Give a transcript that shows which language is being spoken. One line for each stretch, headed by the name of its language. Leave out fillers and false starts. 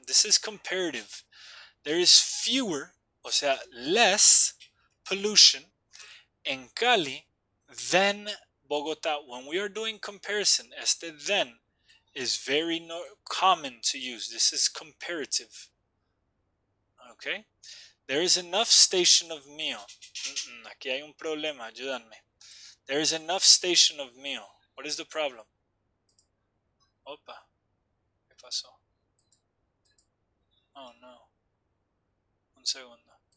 English: This is comparative. There is fewer,
Spanish: o sea,
English: less pollution in Cali than Bogotá. When we are doing comparison, este then is very common to use. This is comparative. Okay? There is enough station of meal.
Spanish: Aquí hay un problema, ayúdame.
English: There is enough station of meal. What is the problem? Opa,
Spanish: ¿qué pasó? Oh no. Un segundo.